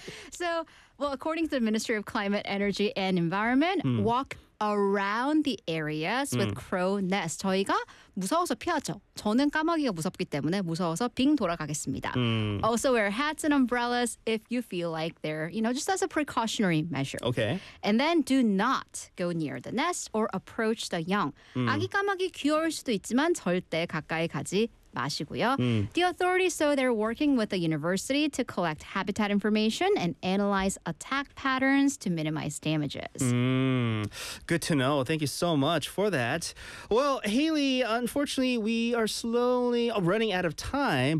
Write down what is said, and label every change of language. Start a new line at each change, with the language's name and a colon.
English: So, well, according to the Ministry of Climate, Energy and Environment, walk around the areas with crow nests.
Korean: 저희가 무서워서 피하죠. 저는 까마귀가 무섭기 때문에 무서워서 빙 돌아가겠습니다.
English: Also wear hats and umbrellas if you feel like they're, just as a precautionary measure. Okay. And then do not go near the nest or approach the young.
Korean: 아기 까마귀 귀여울 수도 있지만 절대 가까이 가지 마시고요.
English: The authorities, so they're working with the university to collect habitat information and analyze attack patterns to minimize damages. Good to know. Thank you so much for that. Well, Haley, unfortunately, we are slowly running out of time.